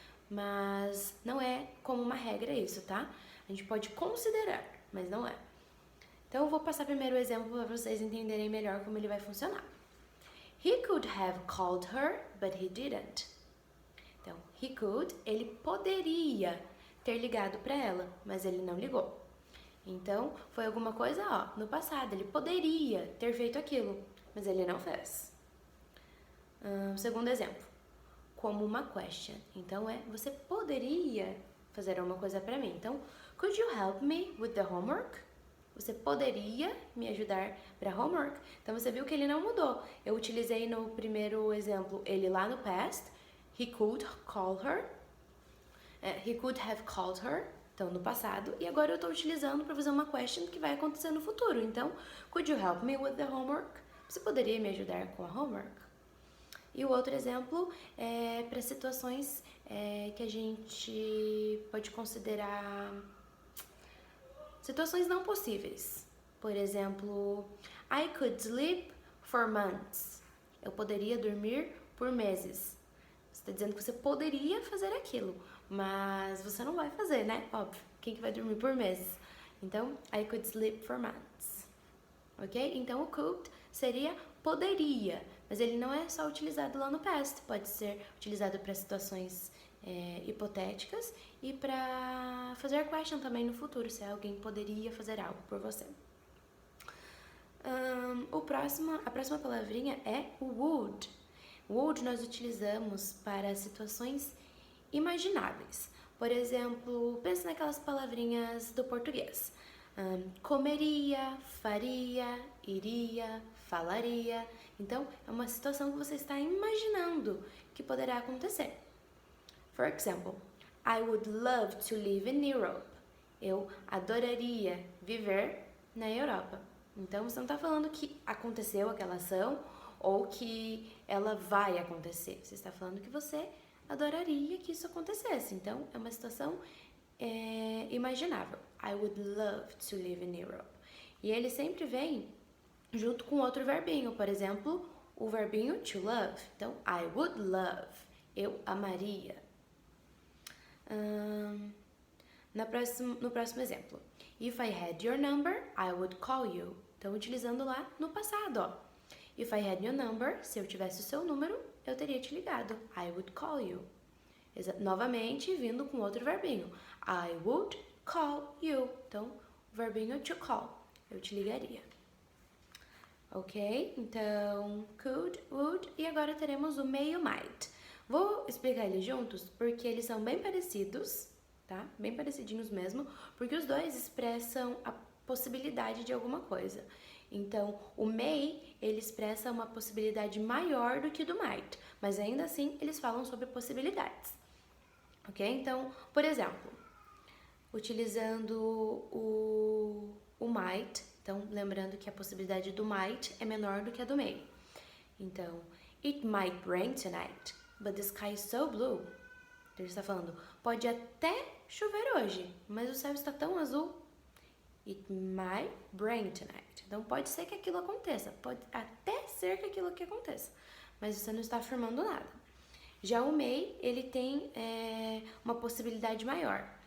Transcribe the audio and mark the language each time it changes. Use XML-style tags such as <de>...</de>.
<pt>Mas não é como uma regra isso, tá? A gente pode considerar, mas não é. Então eu vou passar primeiro o exemplo para vocês entenderem melhor como ele vai funcionar.</pt> <en>He could have called her, but he didn't.</en> <pt>Então,</pt> <en>he could,</en> <pt>ele poderia ter ligado para ela, mas ele não ligou. Então, foi alguma coisa, no passado, ele poderia ter feito aquilo, mas ele não fez. Segundo exemplo, como uma question. Então, você poderia fazer alguma coisa para mim. Então,</pt> <en>could you help me with the homework?</en> <pt>Você poderia me ajudar para homework? Então, você viu que ele não mudou. Eu utilizei no primeiro exemplo ele lá no past.</pt> <en>He could call her. He could have called her.</en> <pt>Então, no passado. E agora eu estou utilizando para fazer uma question que vai acontecer no futuro.</pt> <en>Então, could you help me with the homework?</en> <pt>Você poderia me ajudar com a homework? E o outro exemplo é para situações que a gente pode considerar situações não possíveis. Por exemplo,</pt> <en>I could sleep for months.</en> <pt>Eu poderia dormir por meses. Você está dizendo que você poderia fazer aquilo, mas você não vai fazer, né? Óbvio. Quem que vai dormir por meses? Então,</pt> <en>I could sleep for months. Ok?</en> <pt>Então, o could seria poderia, mas ele não é só utilizado lá no past. Pode ser utilizado para situações hipotéticas e para fazer question também no futuro, se alguém poderia fazer algo por você. A próxima palavrinha é o would. Would nós utilizamos para situações imagináveis. Por exemplo, pensa naquelas palavrinhas do português. Comeria, faria, iria, falaria. Então, é uma situação que você está imaginando que poderá acontecer.</pt> <en>For example, I would love to live in Europe.</en> <pt>Eu adoraria viver na Europa. Então, você não está falando que aconteceu aquela ação ou que ela vai acontecer. Você está falando que você adoraria que isso acontecesse. Então, é uma situação imaginável.</pt> <en>I would love to live in Europe.</en> <pt>E ele sempre vem junto com outro verbinho. Por exemplo, o verbinho to love. Então,</pt> <en>I would love.</en> <pt>Eu amaria. No próximo exemplo.</pt> <en>If I had your number, I would call you.</en> <pt>Então, utilizando lá no passado,</pt> <en>If I had your number,</en> <pt>se eu tivesse o seu número, eu teria te ligado.</pt> <en>I would call you.</en> <pt>Novamente, vindo com outro verbinho.</pt> <en>I would call you.</en> <pt>Então, o verbinho to call. Eu te ligaria. Ok? Então, could, would. E agora teremos o may e o might. Vou explicar eles juntos porque eles são bem parecidos, tá? Bem parecidinhos mesmo. Porque os dois expressam a possibilidade de alguma coisa. Então, o may, ele expressa uma possibilidade maior do que o do might. Mas ainda assim, eles falam sobre possibilidades. ok? Então, por exemplo, utilizando o might, então lembrando que a possibilidade do might é menor do que a do may. Então,</pt> <en>it might rain tonight, but the sky is so blue.</en> <pt>Então, ele está falando, pode até chover hoje, mas o céu está tão azul.</pt> <en>It might rain tonight.</en> <pt>Então, pode ser que aquilo aconteça, pode até ser que aquilo que aconteça, mas você não está afirmando nada. Já o may, ele tem uma possibilidade maior.</pt>